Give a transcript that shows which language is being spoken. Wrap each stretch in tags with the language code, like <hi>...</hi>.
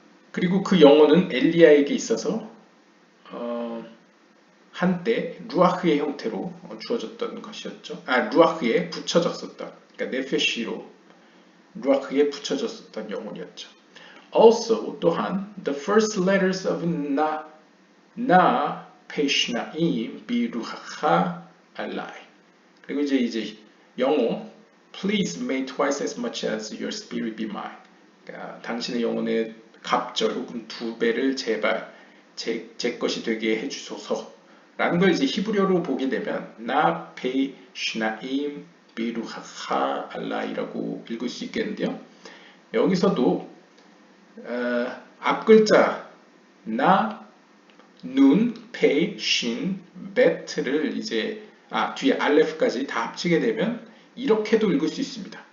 <ko>그리고 그 영혼은 엘리야에게 있어서 한때 루아흐의 형태로 주어졌던 것이었죠. 루아흐에 붙여졌었던, 그러니까 네페시로 루아흐에 붙여졌었던 영혼이었죠.</ko> <en>Also,</en> <ko>또한</ko> <en>the first letters of</en> <he>나 페시나임 비루하 알라이.</he> <ko>그리고 이제 영어</ko> <en>please may twice as much as your spirit be mine.</en> <ko>그러니까 당신의 영혼의 갑절 혹은 2배를 제발 제 것이 되게 해주소서 라는 걸 이제 히브리어로 보게 되면 나 페시나임 비루하 알라이라고 읽을 수 있겠는데요. 여기서도 앞글자 나, 눈, 페, 신, 베트를 이제 뒤에 알레프까지 다 합치게 되면 이렇게도 읽을 수 있습니다.</ko>